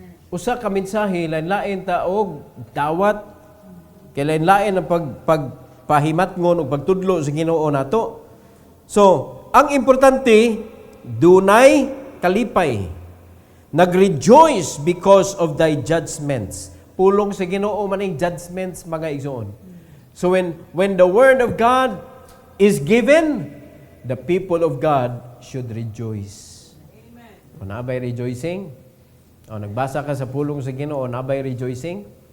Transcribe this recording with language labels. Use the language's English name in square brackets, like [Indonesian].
[Cebuano] Usa ka mensahe, lain-lain ta og dawat, kay lain-lain ang pagpahimatngon o pagtudlo sa Ginoo nato. So, ang importante, dunay kalipay. Nag-rejoice [English] because of thy judgments. [Cebuano] Pulong sa Ginoo maning judgments, mga igsoon. [English] So when the word of God is given, the people of God should rejoice. [Cebuano] Amen. O nabay rejoicing? O nagbasa ka sa pulong sa Ginoo, nabay rejoicing?